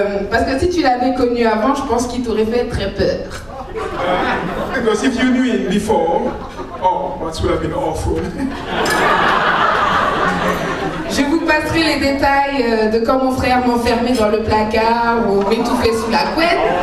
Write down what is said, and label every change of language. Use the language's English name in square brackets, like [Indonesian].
[French] Parce que si tu l'avais connu avant, je pense qu'il t'aurait fait très peur. [English] Because if you knew him before, oh, that would have been awful. [French] Je vous passerai les détails de quand mon frère m'enfermait dans le placard ou m'étouffait sous la couette.